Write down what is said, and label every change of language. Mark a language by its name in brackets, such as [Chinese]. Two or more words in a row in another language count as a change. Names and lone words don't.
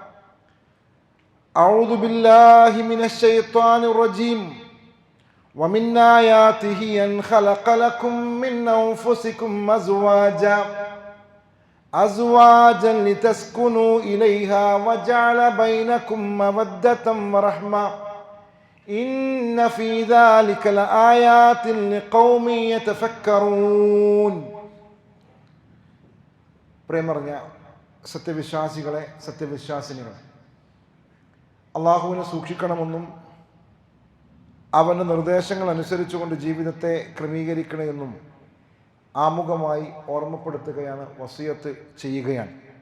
[Arabic] أعوذ بالله من الشيطان الرجيم ومن آياته أن خلق لكم من أنفسكم أزواجا لتسكنوا إليها وجعل بينكم مودة ورحمة إن في ذلك لآيات لقوم يتفكرون [Malayalam] പ്രേമറിഞ്ഞ സത്യവിശ്വാസികളെ സത്യവിശ്വാസിനികളെ അള്ളാഹുവിനെ സൂക്ഷിക്കണമെന്നും അവൻ്റെ നിർദ്ദേശങ്ങൾ അനുസരിച്ചുകൊണ്ട് ജീവിതത്തെ ക്രമീകരിക്കണമെന്നും ആമുഖമായി ഓർമ്മപ്പെടുത്തുകയാണ്, വസിയത്ത് ചെയ്യുകയാണ്.